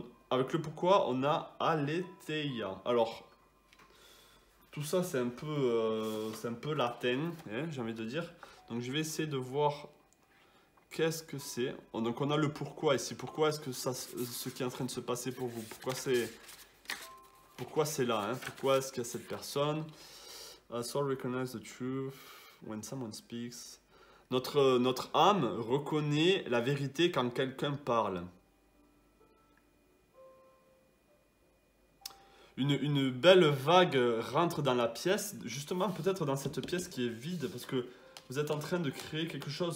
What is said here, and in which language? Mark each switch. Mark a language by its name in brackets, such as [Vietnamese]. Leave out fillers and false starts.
[French] Avec le pourquoi, on a Aletheia. Alors, tout ça, c'est un peu latin, hein, j'ai envie de dire. Donc, je vais essayer de voir qu'est-ce que c'est. Donc, on a le pourquoi ici. Pourquoi est-ce que ce qui est en train de se passer pour vous? Pourquoi c'est... pourquoi c'est là, hein? Pourquoi est-ce qu'il y a cette personne? [English] Soul recognize the truth when someone speaks. [French] Notre âme reconnaît la vérité quand quelqu'un parle. Une belle vague rentre dans la pièce, justement peut-être dans cette pièce qui est vide, parce que vous êtes en train de créer quelque chose.